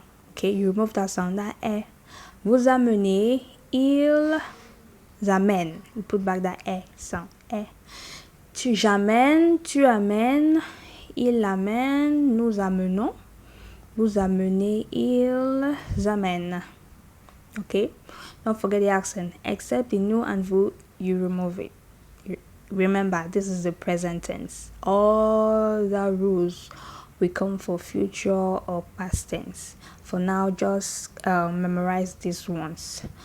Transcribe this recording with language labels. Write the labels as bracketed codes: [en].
[en] Okay, you remove that sound, that e. [fr] Vous amenez, ils amènent. [en] You put back that e sound, e. [fr] J'amène, tu amènes, il amène, nous amenons. Vous amenez, ils amènent. [en] Okay, don't forget the accent. Except in nous and vous, you remove it. Remember, this is the present tense. All the rules will come for future or past tense. For now, just memorize these ones.